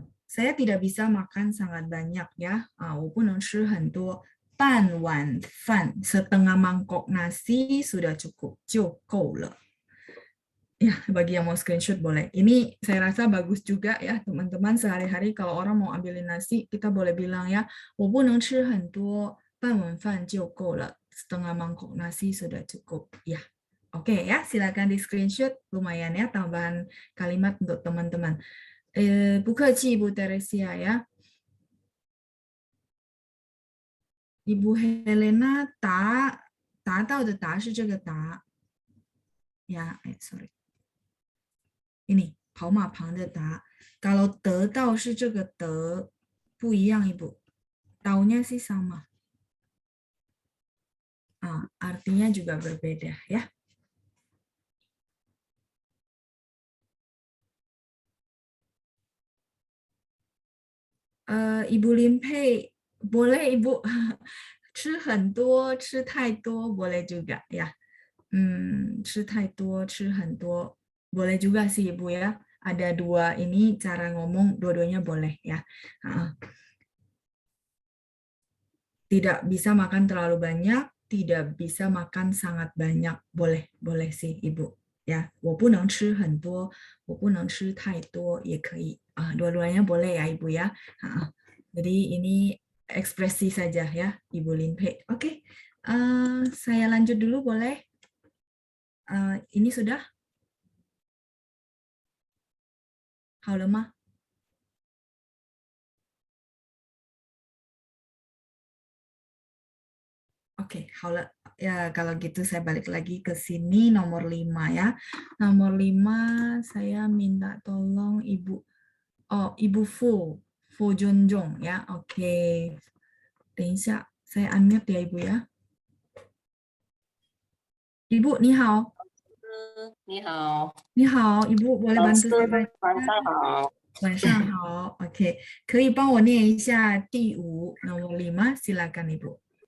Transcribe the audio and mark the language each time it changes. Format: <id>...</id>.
<id>Saya tidak bisa makan sangat banyak ya.</id> <zh>我不能吃很多，半碗饭</zh> <id>setengah mangkok nasi sudah cukup,</id> <zh>就够了.</zh> <id>Ya, bagi yang mau screenshot boleh. Ini saya rasa bagus juga ya teman-teman, sehari-hari kalau orang mau ambilin nasi kita boleh bilang ya,</id> <zh>我不能吃很多，半碗饭就够了.</zh> <id>Setengah mangkok nasi sudah cukup. Ya. Oke ya, silakan di screenshot, lumayan ya tambahan kalimat untuk teman-teman.</id> <zh>不客气 Ibu Teresia ya. Ibu Helena 达到的达是这个达 ya, sorry. Ini 跑马旁的达. Kalau 得到是这个得，不一样 Ibu.</zh> <id>Taunya sih sama. Artinya juga berbeda ya. Ibu Limpei, boleh Ibu.</id> <zh>吃很多，吃太多</zh> <id>boleh juga ya.</id> <zh>吃太多，吃很多</zh> <id>boleh juga sih Ibu ya. Ada dua ini cara ngomong, dua-duanya boleh ya. Tidak bisa makan terlalu banyak, tidak bisa makan sangat banyak, boleh sih Ibu ya.</id> <zh>我不能吃很多，我不能吃太多也可以.</zh> <id>Dua-duanya boleh ya Ibu ya. Jadi ini ekspresi saja ya Ibu Linpe. Oke. Saya lanjut dulu boleh? Ini sudah?</id> <zh>好了吗?</zh> <id>Oke,</id> <zh>好了.</zh> <id>Ya, kalau gitu saya balik lagi ke sini nomor 5 ya. Nomor 5 saya minta tolong Ibu Ibu Fu Junjung ya. Oke.</id> <zh>等一下,</zh> <id>saya unmute ya Ibu ya.</id> <zh>Ibu, 你好. 你好，你好,</zh> <id>Ibu boleh</id> <zh>老</zh> <id>bantu</id> <zh>师</zh> <id>saya?</id> <zh>晚上好。晚上好.Oke. 可以帮我念一下第5</zh> <id>nomor 5, silakan Ibu.</id>